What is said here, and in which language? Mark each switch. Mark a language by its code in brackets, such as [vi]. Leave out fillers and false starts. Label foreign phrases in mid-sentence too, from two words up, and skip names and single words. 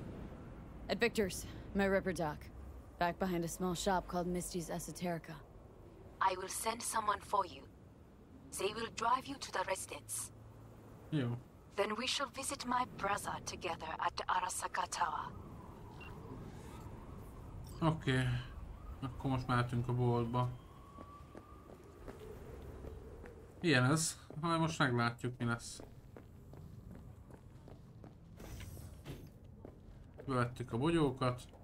[en] At Victor's, my ripper dock. Back behind a small shop called Misty's Esoterica. I will send someone for you. They will drive you to the residence. [hu] Jó. [en] Then we shall visit my brother together at the Arasaka Tower. [hu] Oké. Akkor most mehetünk a boltba. Ilyen ez. Majd most meglátjuk, mi lesz. Bevettük a bogyókat.